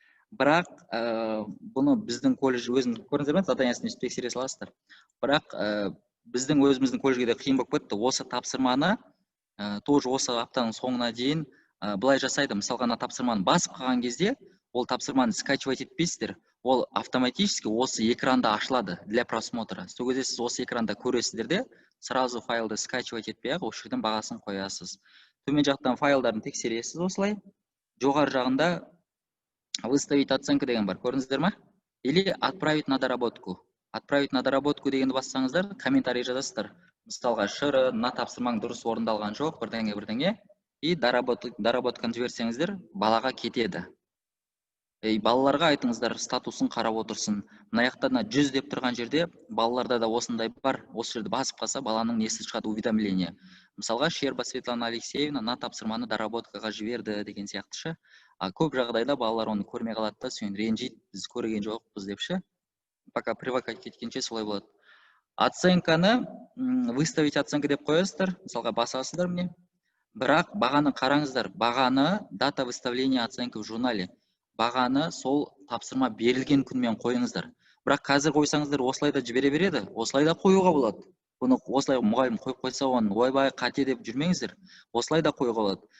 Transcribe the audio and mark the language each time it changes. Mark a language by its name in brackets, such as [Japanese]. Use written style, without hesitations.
[Kazakh] Бірақ бұны біздің колледж өзіміз көріңіздер ме, заданиясын тексере саласыздар. Бірақ біздің өзіміздің колледжге де қиын болып кетті. Осы тапсырманы [Russian] тоже [Kazakh] осы аптаның соңына дейін былай жасайды. Мысалға, тапсырманы басып қалған кезде, ол тапсырманы скачивать етпейсіздер. Ол автоматически осы экранда ашылады [Russian] для просмотра. [Kazakh] Сол кезде сіз осы экранда көресіздер де, [Russian] сразу [Kazakh] файлды скачивать етпей-ақ, осы жерден бағасын қоясыз. Төмен жақтан файлдарын тексересіз осылай. Жоғары жағында [Russian] выставить оценка [Kazakh] деген бар, көрдіңіздер ме? [Russian] Или отправить на доработку. Отправить на доработку [Kazakh] дегенді бассаңыздар, комментарий жазасыздар. Мысалға, Шырын, мына тапсырмаң дұрыс орындалған жоқ, бірдеңе. [Russian] И [Kazakh] доработканы жіберсеңіздер, балаға кетеді. Балаларға айтыңыздар, статусын қарап отырсын. Мына жақта 100 деп тұрған жерде, балаларда да осындай бар. Осы жерді басып қалса, баланың несі шығады, [Russian] уведомление. [Kazakh] Мысалға, Щерба Светлана Алексеевна мына тапсырманы доработкаға жіберді деген сияқтышы. Көп жағдайда балалар оны көрмей қалады да, сен ренжиді, біз көрген жоқпыз депші. [Russian] Пока привыкать [Kazakh] кеткенше солай болады. Оценканы [Russian] выставить оценка [Kazakh] деп қоясыздар. Мысалға, басасыздар міне. Бірақ бағаны қараңыздар. Бағаны [Russian] дата выставления оценки в журнале. [Kazakh] Бағаны сол тапсырма берілген күнмен қойыңыздар. Бірақ қазір қойсаңыздар, осылай да жібере береді, осылай да қоюға болады. Бұны осылай мұғалім қойып қойса, оны ойбай қате деп жүрмеңіздер. Осылай да қоюға болады.